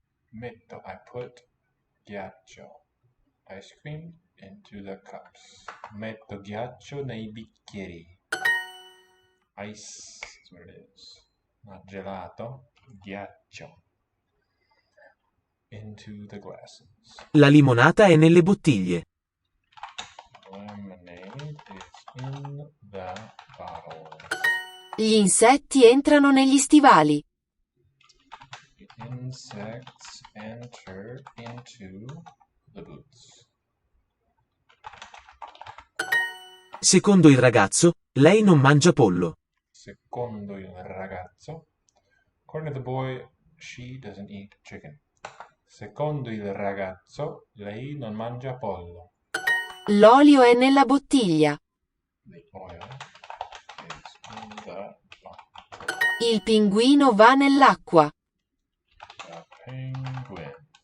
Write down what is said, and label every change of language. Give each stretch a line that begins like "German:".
Italian: Metto,
English: I put ghiaccio. Ice cream into the cups.
Italian: Metto ghiaccio nei bicchieri.
English: Ice is what it is. Not gelato, ghiaccio. Into the glasses.
Italian: La limonata è nelle bottiglie.
English: Lemonade is in the bottles.
Italian: Gli insetti entrano negli stivali.
English: Insects enter into the boots.
Italian: Secondo il ragazzo, lei non mangia pollo. Secondo il ragazzo,
English: according to the boy, she doesn't eat chicken.
Italian: Secondo il ragazzo, lei non mangia pollo. L'olio è nella bottiglia.
English: The oil is in the bottle.
Italian: Il pinguino va nell'acqua.
English: The penguin.